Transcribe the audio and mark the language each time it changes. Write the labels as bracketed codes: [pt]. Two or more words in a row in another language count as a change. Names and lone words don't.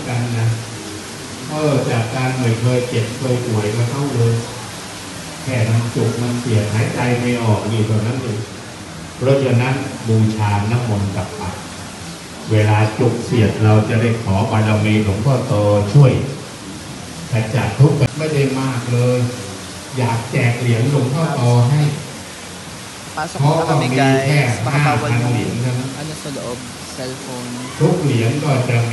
[th] กันนะจากการไม่เคยเจ็บเคยป่วยก็เข้าเลยแค่มันจุกมันเสียดหายใจไม่ออกนี่เท่านั้นเองเพราะฉะนั้นบูชาน้ำมนต์กับผักเวลาจุกเสียดเราจะได้ขอบารมีหลวงพ่อโตช่วยขจัดทุกข์ไม่ได้มากเลยอยากแจกเหรียญหลวงพ่อโตให้ [tl] Pasok na kami guys. Baka bawal mo. [th] เหรียญนะ [tl] Ano sa loob? Cellphone. [th] ทุกเหรียญก็จะมี